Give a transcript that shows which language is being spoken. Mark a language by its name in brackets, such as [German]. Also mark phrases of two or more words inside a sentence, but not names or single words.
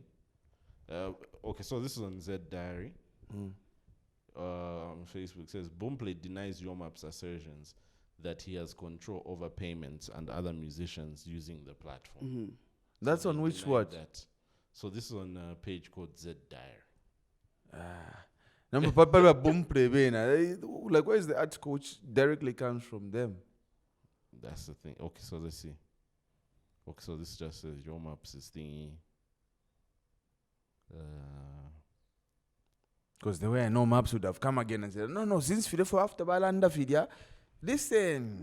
[English] Okay, so this is on Z Diary. On Facebook, it says Boomplay denies Yomap's assertions that he has control over payments and other musicians using the platform. That's So on they which denied what? That. So this is on a page called Z Diary. [Bemba] Number papa Boomplay bena. [English] Like where is the article which directly comes from them? That's the thing. Okay, so let's see. Okay, so this just says Yomap's is thingy. Because the way I know Maps would have come again and said, no, since Fide for after Balanda Fidia, listen.